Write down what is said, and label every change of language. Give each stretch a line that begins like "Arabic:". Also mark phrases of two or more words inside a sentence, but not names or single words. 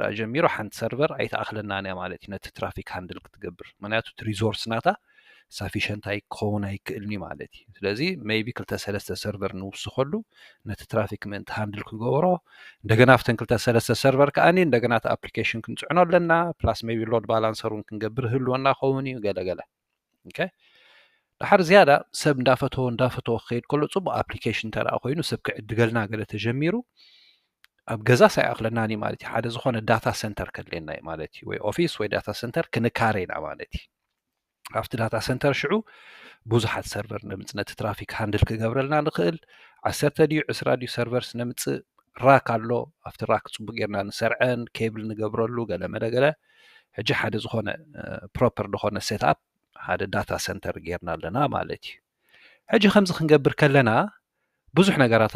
Tigrinya: ጀሚሩ ሓንቲ ሰርቨር ኣይተኣኽለናን እያ ማለት እዩ ነቲ
English: traffic handle
Tigrinya: ክትገብር ምክንያቱ ሪሶርስ ናታ sufficient ኣይኮን ኣይክእልኒ ማለት እዩ ስለዚ maybe ክልተ ሰለስተ ሰርቨር ንውስኸሉ ነቲ ትራፊክ ምእንቲ ሃንድል ክገብሮ እንደገና ኣፍተን ክልተ ሰለስተ ሰርቨር ከኣኒ እንደገና እቲ ኣፕሊኬሽን ክንጽዕኖ ኣለና ፕላስ maybe
English: load balancer
Tigrinya: ክንገብር ህልወና ኸውን እዩ ገለገለ ኦኬ ድሓር ዝያዳ ሰብ እንዳፈተዎ ክኸይድ ከሎ ጽቡቕ ኣፕሊኬሽን ተረኣ ኮይኑ ሰብ ክዕድገልና ገለ ተጀሚሩ ኣብ ገዛ ሳይኣኽለናኒ ማለት እዩ ሓደ ዝኾነ
English: data center
Tigrinya: ከድልየና እዩ ማለት እዩ ወይ ኦፊስ ወይ
English: data center
Tigrinya: ክንካሬና ማለት እዩ
English: after data center
Tigrinya: ሽዑ ብዙሓት ሰርቨር ነምጽነት
English: traffic handle
Tigrinya: ክገብረልና ንኽእል 10 ድዩ 20 ድዩ ሰርቨርስ ነምጽእ ራክ ኣሎ
English: after rack
Tigrinya: ጽቡቕ ጌርና ንሰርዐን ኬብል ንገብረሉ ገለ መደገለ ሕጂ ሓደ ዝኾነ ፕሮፐር ዝኾነ ሴትኣፕ ሓደ
English: data center
Tigrinya: ጌርና ኣለና ማለት እዩ ሕጂ ከምዚ ክንገብር ከለና ብዙሕ ነገራት